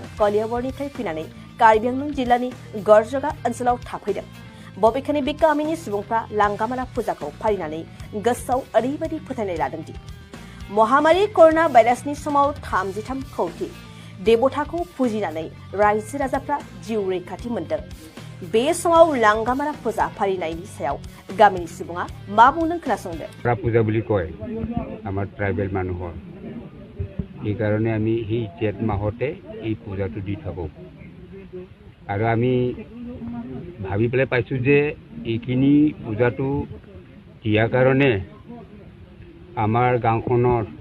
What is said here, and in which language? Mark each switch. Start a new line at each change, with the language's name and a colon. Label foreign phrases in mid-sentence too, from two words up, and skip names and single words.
Bodo: कलियाबरनिफ्राय फैनानै कार्बि आंलं जिल्लानि गरजगा ओनसोलाव थाफैदों बबेखानि बे गामिनि सुबुंफ्रा लांगामारा फुजाखौ फालिनानै गोसोआव ओरैबायदि फोथायनाय लादोंदि महामारी कर'ना भाइरासनि समाव 33 कौटि देबताखौ फुजिनानै रायजो राजाफ्रा जिउ रैखाथि मोन्दों बे समाव लांगामारा फुजा फालिनायनि सायाव गामिनि सुबुङा मा बुंदों खोनासंदो
Assamese: পূজা বুলি কয় আমাৰ ট্ৰাইবেল মানুহৰ এই কাৰণে আমি এই জেঠ মাহতে এই পূজাটো দি থাকো আৰু আমি ভাবি পেলাই পাইছো যে এইখিনি পূজাটো দিয়াৰ কাৰণে আমাৰ গাঁওখনৰ